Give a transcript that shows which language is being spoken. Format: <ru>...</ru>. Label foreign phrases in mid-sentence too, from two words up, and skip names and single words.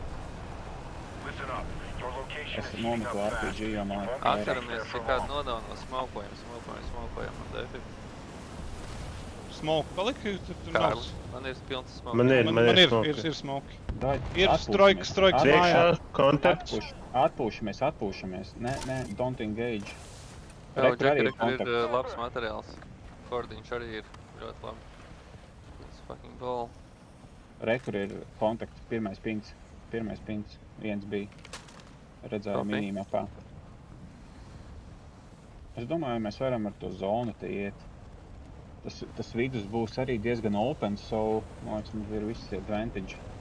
<lv>Es nometu RPG, jo man liekas, Atceramies, ja kādu nodauno, smaukojam un defi. Smoke palika, tur nav. Kārlis, man ir pilns smoke. Man ir Ir smoke. Ir strojks mājā. Priekšā kontakts. Atpūšamies. Nē,</lv> <en>don't engage.</en> <lv>Jā, Rekur arī Džekari, ir kur ir kontakts. labs materiāls. Kordiņš arī ir ļoti labi.</lv> <en>It's fucking ball.</en> <lv>Rekur ir kontakts, pirmais pings, viens bija. Redzēju</lv> <en>Copy.</en> <lv>minimapā. Es domāju, mēs varam ar to zonu te iet. Tas vidus būs arī diezgan open, so, man liekas, mums ir visi advantage.</lv>